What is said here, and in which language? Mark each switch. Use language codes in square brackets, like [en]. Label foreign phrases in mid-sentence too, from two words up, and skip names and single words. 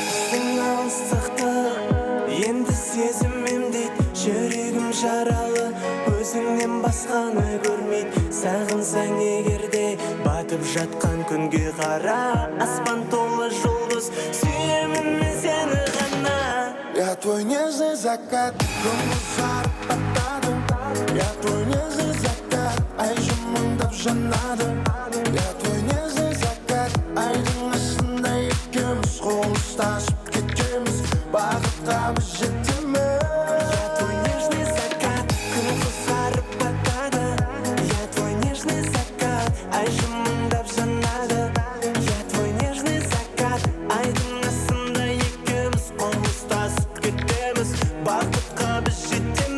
[kk] Біздің алыстықты енді сезім емдейді. Жүрегім жаралы, өзіңнен басқаны көрмейді. Сағынсаң егер де, батып жатқан күнге қара. Аспан толы жұлдыз, сүйемін мен сені ғана. [ru] Я твой нежный закат, [kk] күн қызарып батады. [ru] Я твой нежный закат, [kk] ай жымыңдап жанады. [ru] Я твой нежный закат, [kk] айдың астында екеуміз қол ұстасып кетеміз. Бақытқа біз жетеміз. [ru] Я твой нежный закат, [kk] күн қызарып батады. [ru] Я твой нежный закат, [kk] ай жымыңдап жанады. [ru] Я твой нежный закат, [kk] айдың астында екеуміз қол ұстасып кетеміз. Бақытқа біз жетеміз.